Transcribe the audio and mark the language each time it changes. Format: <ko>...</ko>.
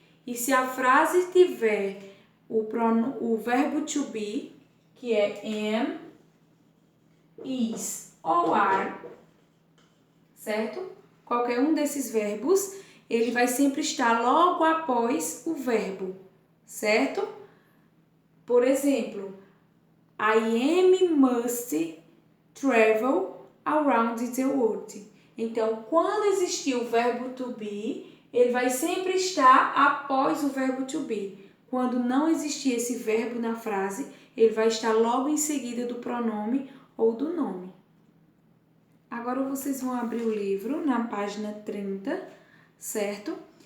<pt>E se a frase tiver o verbo to be, que é am, is ou are, certo? Qualquer um desses verbos, ele vai sempre estar logo após o verbo, certo? Por exemplo,</pt> <en>I must travel around the world.</en> <pt>Então, quando existir o verbo to be, ele vai sempre estar após o verbo to be. Quando não existir esse verbo na frase, ele vai estar logo em seguida do pronome ou do nome. Agora vocês vão abrir o livro na página 30, certo?</pt>